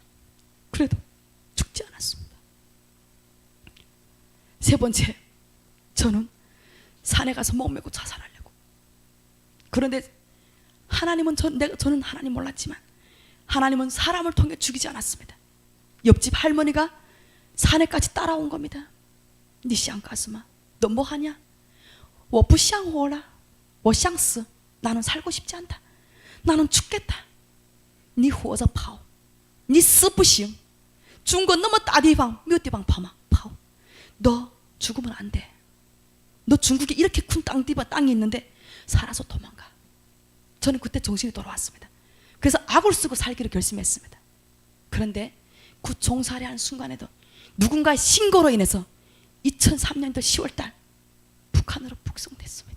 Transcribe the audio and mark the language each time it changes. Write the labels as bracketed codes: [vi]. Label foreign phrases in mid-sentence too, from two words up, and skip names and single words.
[ko] 그래도 죽지 않았습니다. 3번째, 저는 산에 가서 목 메고 자살하려고. 그런데 하나님은 저는 하나님 몰랐지만 하나님은 사람을 통해 죽이지 않았습니다. 옆집 할머니가 산에까지 따라온 겁니다. [zh] 니 想干什么? [ko] 너 뭐하냐? [zh] 我不想活了我想死 [ko] 나는 살고 싶지 않다. 나는 죽겠다. [zh] 你活着跑你死不行中国那么大地方没有地方跑吗? 跑. [ko] 너 죽으면 안 돼. 너 중국에 이렇게 큰 땅이 있는데 살아서 도망가. 저는 그때 정신이 돌아왔습니다. 그래서 악을 쓰고 살기로 결심했습니다. 그런데 그 종살이하는 순간에도 누군가의 신고로 인해서 2003년도 10월달 북한으로 북송됐습니다.